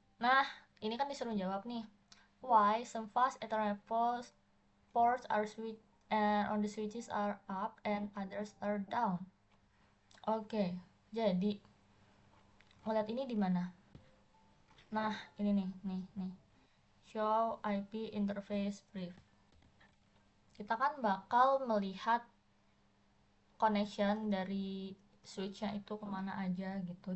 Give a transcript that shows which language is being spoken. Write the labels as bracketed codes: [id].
[id] Nah, ini kan disuruh jawab nih. [en] Why some fast Ethernet ports are switch and on the switches are up and others are down? [id] Oke, jadi ngeliat ini di mana? Nah, ini nih. [en] Show IP interface brief. [id] Kita kan bakal melihat connection dari switchnya itu kemana aja gitu.